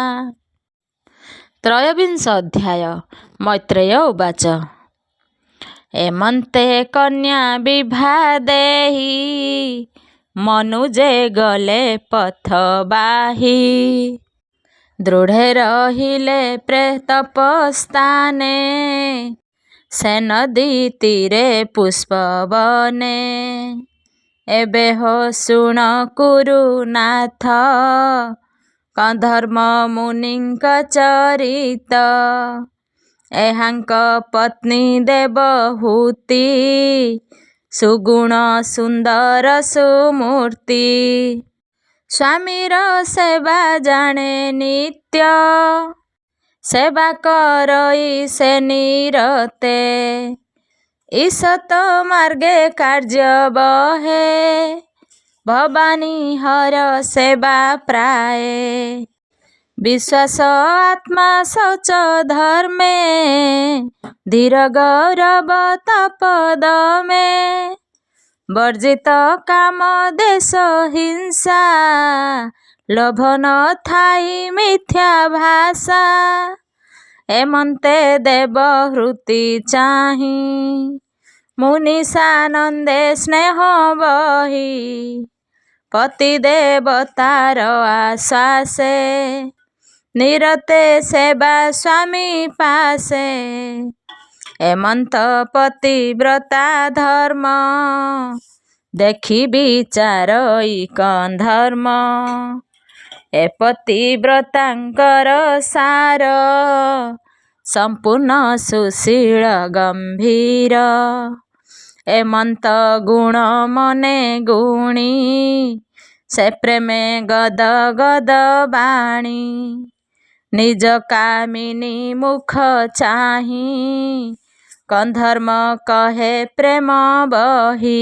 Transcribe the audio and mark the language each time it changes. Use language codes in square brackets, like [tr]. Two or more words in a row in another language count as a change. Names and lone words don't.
[or] ତ୍ରୟୋବିଂଶ ଅଧ୍ୟାୟ। ମୈତ୍ରେୟ ଉବାଚ। ଏମନ୍ତେ କନ୍ୟା ବିଭାଦେହି ମନୁଜେ ଗଲେ ପଥବାହି। ଦୃଢ଼େ ରହିଲେ ପ୍ରେତପସ୍ତାନେ ସେ ନଦୀ ତୀରେ ପୁଷ୍ପବନେ। ଏବେ ହୋ ଶୁଣ କୁରୁନାଥ କନ୍ଧର୍ମ ମୁନିଙ୍କ ଚରିତ। ଏହାଙ୍କ ପତ୍ନୀ ଦେବହୂତି ସୁଗୁଣ ସୁନ୍ଦର ସୁମୂର୍ତ୍ତି। ସ୍ୱାମୀର ସେବା ଜାଣେ ନିତ୍ୟ ସେବା କରଇ ସେ ନିରତେ। ଈଷତ ମାର୍ଗେ କାର୍ଯ୍ୟ ବହେ ଭବାନୀ ହର ସେବା ପ୍ରାୟ। ବିଶ୍ୱାସ ଆତ୍ମା ଶୌଚ ଧର୍ମେ ଧୀର ଗୌରବ ତପଦ ମେଁ। ବର୍ଜିତ କାମ ଦେଶ ହିଂସା ଲୋଭ ନ ଥାଇ ମିଥ୍ୟା ଭାଷା। ଏମନ୍ତେ ଦେବହୂତି ଚାହି ମୁନି ସାନନ୍ଦେ ସ୍ନେହ ବହି। ପତି ଦେବତାର ଆଶ୍ୱାସେ ନିରତେ ସେବା ସ୍ୱାମୀ ପାସେ। ଏମନ୍ତ ପତିବ୍ରତା ଧର୍ମ ଦେଖି ବିଚାରଇ କନ୍ଧର୍ମ। ଏ ପତିବ୍ରତାଙ୍କର ସାର ସମ୍ପୂର୍ଣ୍ଣ ସୁଶୀଳ ଗମ୍ଭୀର। ଏମନ୍ତ ଗୁଣ ମନେ ଗୁଣି ସେ ପ୍ରେମେ ଗଦ ଗଦ ବାଣୀ। ନିଜ କାମିନୀ ମୁଖ ଚାହି କନ୍ଧର୍ମ କହେ ପ୍ରେମ ବହି।